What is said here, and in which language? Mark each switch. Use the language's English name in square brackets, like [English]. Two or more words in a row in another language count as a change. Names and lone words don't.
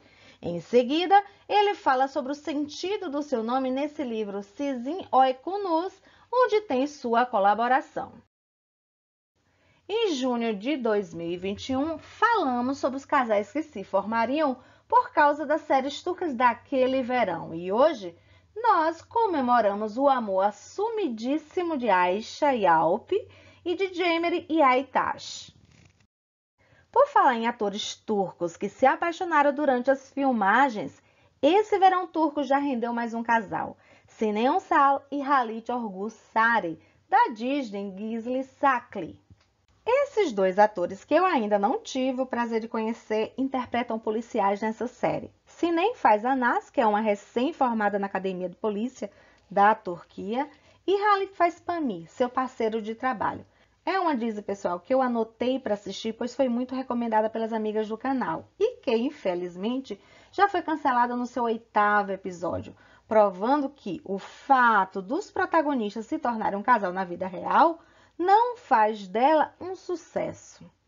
[Portuguese] Em seguida, ele fala sobre o sentido do seu nome nesse livro Sizin Oikunuz, onde tem sua colaboração. Em junho de 2021, falamos sobre os casais que se formariam por causa das séries turcas daquele verão. E hoje, nós comemoramos o amor assumidíssimo de Ayşe e Alp e de Cemre e Aytaç. Por falar em atores turcos que se apaixonaram durante as filmagens, esse verão turco já rendeu mais um casal, Sinan Ünsal e Halit Orguz-Sari, da Disney Gizli Sakli. Esses dois atores, que eu ainda não tive o prazer de conhecer, interpretam policiais nessa série. Sinan faz a Naz, que é uma recém-formada na Academia de Polícia da Turquia, e Halit faz Pamir, seu parceiro de trabalho. É uma Disney, pessoal, que eu anotei para assistir, pois foi muito recomendada pelas amigas do canal e que, infelizmente, já foi cancelada no seu 8º episódio, provando que o fato dos protagonistas se tornarem um casal na vida real não faz dela um sucesso.